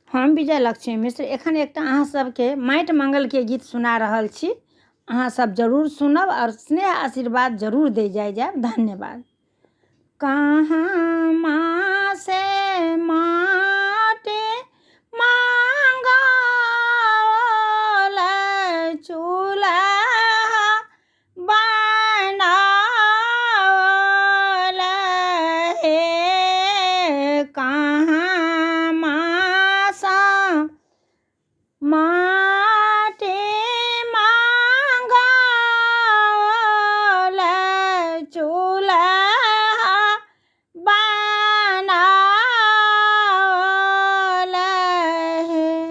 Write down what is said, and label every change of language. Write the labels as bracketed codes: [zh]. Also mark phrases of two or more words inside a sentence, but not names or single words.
[mai] हम विजय लक्ष्मी मिश्र एखन एकटा अहाँ सबके माटि मंगलके गीत सुना रहल छी। अहाँ सब जरूर सुनब और स्नेह आशीर्वाद जरूर दे जायब। धन्यवाद। कहाँ माँ से माटे मांगल चूल्हा बनावल हे, कहाँ माँ सा माटे मांगल चूल्हा बनावल हे।